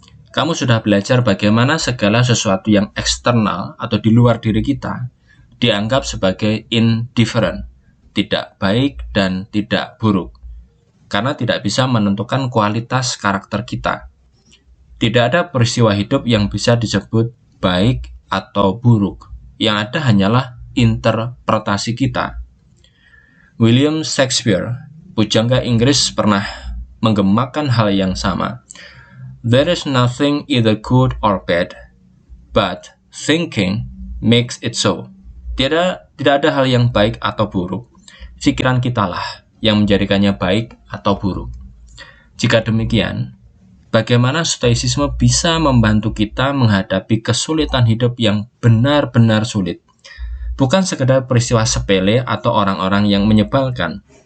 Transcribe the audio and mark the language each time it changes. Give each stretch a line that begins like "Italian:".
Indonesian: Kamu sudah belajar bagaimana segala sesuatu yang eksternal atau di luar diri kita dianggap sebagai indifferent, tidak baik dan tidak buruk, karena tidak bisa menentukan kualitas karakter kita. Tidak ada peristiwa hidup yang bisa disebut baik atau buruk. Yang ada hanyalah interpretasi kita. William Shakespeare, pujangga Inggris, pernah menggemakan hal yang sama.
English: There is nothing either good or bad, but thinking makes it so.
Indonesian: Tidak ada hal yang baik atau buruk. Pikiran kitalah yang menjadikannya baik atau buruk. Jika demikian, bagaimana stoicisme bisa membantu kita menghadapi kesulitan hidup yang benar-benar sulit? Bukan sekedar peristiwa sepele atau orang-orang yang menyebalkan.